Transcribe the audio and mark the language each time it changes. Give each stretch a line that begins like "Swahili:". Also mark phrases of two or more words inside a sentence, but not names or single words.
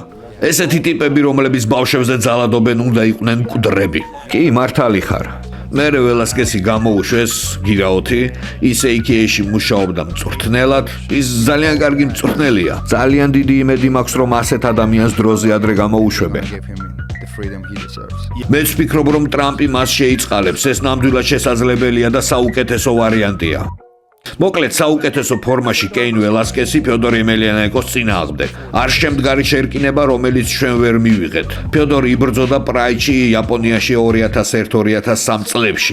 Georgian: ესეთი ტიპები, რომლებიც ბავშვებზე ძალადობენ, უნდა იყვნენ მკვდრები. კი, მართალი ხარ. მერე ველასკესი გამოუშვეს გირაოთი, ის AK-ში მუშაობდა მწვრთნელად, ის ძალიან კარგი მწვრთნელია. ძალიან დიდი იმედი მაქვს, რომ ასეთ ადამიანს დროზე ადრე გამოუშვებენ.
English: Give him the freedom he deserves.
Georgian: მე ვფიქრობ, რომ ტრამპი მას შეიწყალებს, ეს ნამდვილად შესაძლებელია და საუკეთესო ვარიანტია. მოკლედ საუკეთესო ფორმაში კეინ ველასკესი ფიოდორ ემელიანენკოს წინააღმდეგ. არ შემდგარი შერკინება, რომელიც ჩვენ ვერ მივიღეთ. ფიოდორი იბრძოდა პრაიდში იაპონიაში 2001-2003 წლებში.